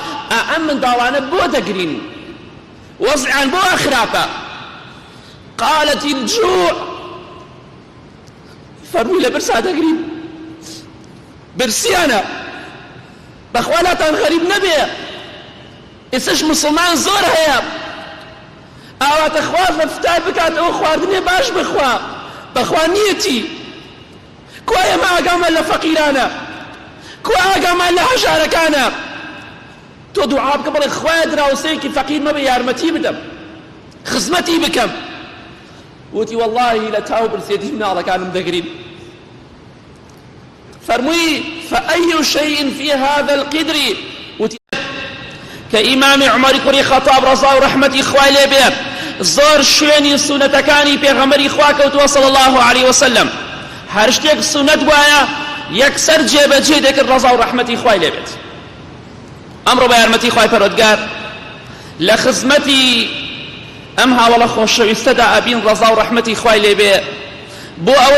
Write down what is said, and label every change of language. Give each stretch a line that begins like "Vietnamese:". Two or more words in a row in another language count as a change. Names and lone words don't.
Central Kurdish: ئەم منداڵانە بۆ دەگرین وەزعیان بۆ خراپە
Arabic: قالت الجوع
Central Kurdish: فەرمووی لە برسا دەگرین برسیانە بەخوا لاتان غەریب نەبێ ئێستش مسلمان زۆر هەیە ئاواتە خوارد لە فتار بکاتەوە خواردنێ باش بخوا بەخوا نیەتی کو ئێمە ئاگامان لە فەقیرانە کو ئاگامان لە هەژارەکانە تۆ دوعا بکە بڵێ خوایە دراوسەیەکی فەقیر مەبێ یارمەتی بدەم خزمەتی بکەم وتی واللهی لە تاو برسێتی مناڵەکانم دەگرین فەرمووی
Arabic: فأي شيء في هذا القدر
Central Kurdish: وتی کە ئیمامی عومەری کوڕی خەتاب ڕەزا و ڕەحمەتی خوای لێ بێ زۆر شوێنی سونەتەکانی پێغەمبەری خوا کەوتووە
Arabic: صلی الله عليه وسلم
Central Kurdish: هەر شتێک سونەت وایە یەکسەر جێبەجێ دەکرد ڕەزا و ڕەحمەتی خوای لێ بێت ئەمڕۆ بە یارمەتی خوای پەروەردگار لە خزمەتی ئەم هاوڵە خۆشەویستەدا ئەبین ڕەزا و ڕەحمەتی خوای لێ بێ بۆ ئەوەی